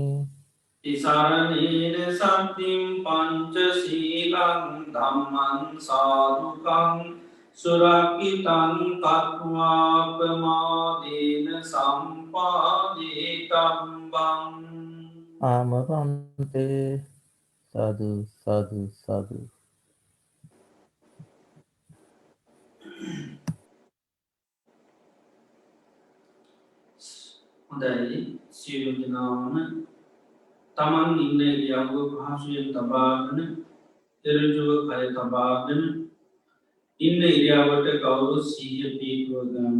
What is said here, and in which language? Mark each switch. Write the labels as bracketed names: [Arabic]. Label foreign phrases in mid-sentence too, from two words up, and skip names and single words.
[Pali] තිසරණේන සම්තිම් පංච සීලං ධම්මං සාදුකං සුරක්ඛිතං කତ୍වාපමාදේන සම්පාදේතම්බං. [Sinhala] ආමවන්තේ සාදු සාදු සාදු. හොඳයි, සියලු දෙනාම තමන් ඉන්න ඉරියව්ව පහසුවෙන් තබාගෙන ඍජුව කය තබාගෙන ඉන්න ඉරියව්වට කවුරුත් සිහිය පිහිටුව ගන්න.